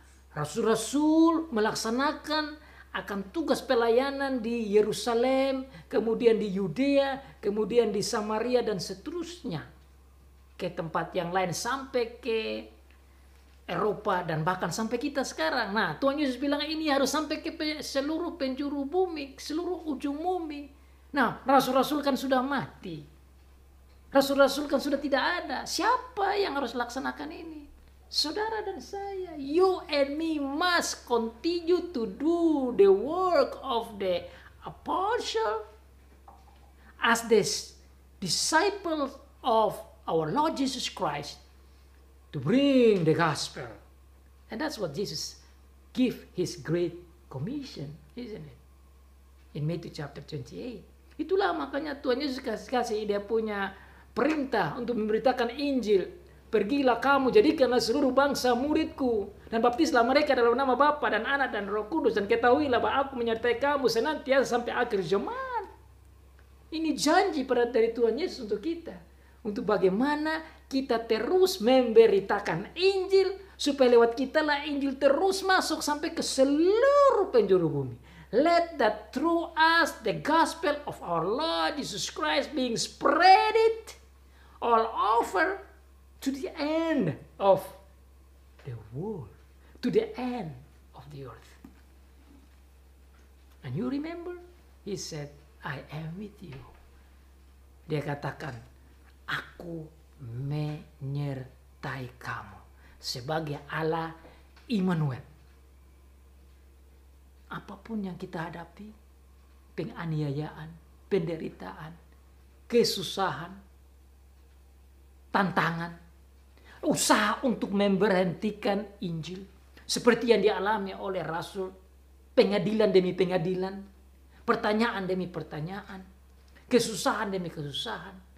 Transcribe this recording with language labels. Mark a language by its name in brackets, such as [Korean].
[Indonesian] Rasul-rasul melaksanakan akan tugas pelayanan di Yerusalem, kemudian di Yudea, kemudian di Samaria dan seterusnya ke tempat yang lain sampai ke Eropa dan bahkan sampai kita sekarang. Nah, Tuhan Yesus bilang ini harus sampai ke seluruh penjuru bumi, seluruh ujung bumi. Nah, rasul-rasul kan sudah mati. Rasul-rasul kan sudah tidak ada. Siapa yang harus laksanakan ini? Saudara dan saya. [English] You and me must continue to do the work of the apostle as the disciples of our Lord Jesus Christ to bring the gospel. And that's what Jesus give his great commission, isn't it? In Matthew chapter 28. [Indonesian] Itulah makanya Tuhan Yesus kasih dia punya perintah untuk memberitakan Injil. Pergilah kamu, jadikanlah seluruh bangsa muridku, dan baptislah mereka dalam nama Bapa dan Anak dan Roh Kudus, dan ketahuilah bahwa aku menyertai kamu senantiasa sampai akhir zaman. Ini janji dari Tuhan Yesus untuk kita. Untuk bagaimana kita terus memberitakan Injil, supaya lewat kita lah Injil terus masuk sampai ke seluruh penjuru bumi. [English] Let that through us the gospel of our Lord Jesus Christ being spread all over to the end of the world, to the end of the earth. And you remember, he said, I am with you. [Indonesian] Dia katakan, aku menyertai kamu sebagai Allah Immanuel. apapun yang kita hadapi, penganiayaan, penderitaan, kesusahan, tantangan, usaha untuk memberhentikan Injil, seperti yang dialami oleh Rasul, pengadilan demi pengadilan, pertanyaan demi pertanyaan, kesusahan demi kesusahan.